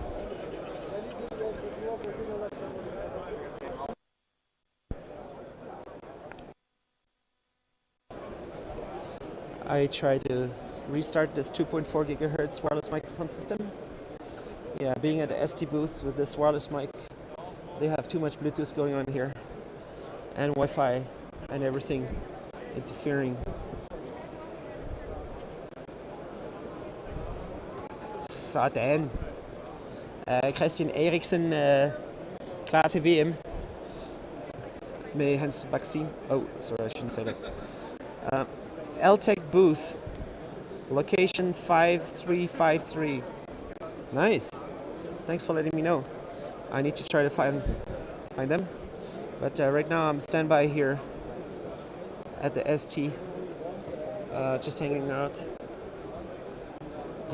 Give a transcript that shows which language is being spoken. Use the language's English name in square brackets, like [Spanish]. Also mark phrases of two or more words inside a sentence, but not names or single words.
[English] I try to restart this 2.4 gigahertz wireless microphone system. Yeah, being at the ST booth with this wireless mic, they have too much Bluetooth going on here, and Wi-Fi, and everything interfering. [Danish] Sådan. Christian Eriksen klar til VM med hans vaccine. [English] Oh, sorry, I shouldn't say that. LTech booth, location 5353. Nice. Thanks for letting me know. I need to try to find them. But right now I'm standby here at the ST, just hanging out.